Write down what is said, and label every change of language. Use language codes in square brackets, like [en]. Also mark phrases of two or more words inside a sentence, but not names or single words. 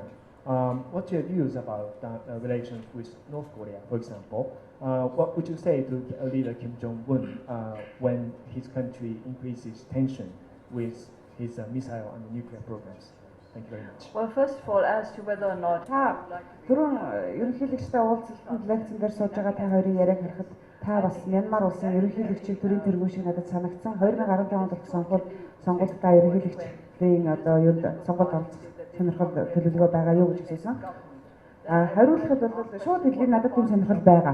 [en] What's your views about relations with North Korea, for example? What would you say to leader Kim Jong-un when his country increases tension with his missile and nuclear programs? Thank you very much. Well, first of all, as to whether or not [mn] Түрүүн ерөнхийлөгчтэй уулзалтанд лекцэн дээр сууж байгаа та хоёрын яриаг харахад та бас Мянмар улсын ерөнхийлөгчийг төрийн тэргүүн шиг надад санагдсан. 2015 онд сонгуульд та ерөнхийлөгчдийн одоо юунд сонгуульд оролцох сонирхол төлөвлөгөө байгаа юу гэж асуусан. Хариулахад бол шууд хэлхий надад тийм сонирхол байгаа.